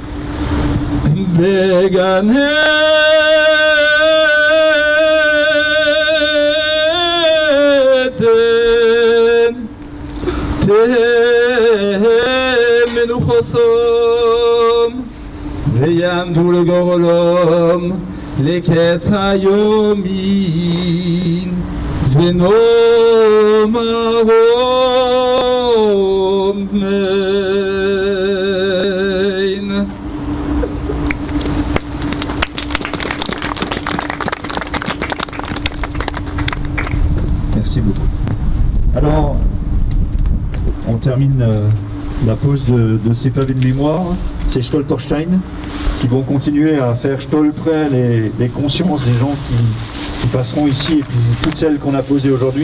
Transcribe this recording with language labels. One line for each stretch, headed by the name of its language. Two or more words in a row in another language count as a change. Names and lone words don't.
Hebrew: בגן עדן תהא מנוחתם ויעמדו לגורלם לקץ היומין ונאמר אמן.
French: Merci beaucoup. Alors, on termine la pause de ces pavés de mémoire. C'est Stolperstein qui vont continuer à faire stolper les consciences des gens qui passeront ici et puis toutes celles qu'on a posées aujourd'hui.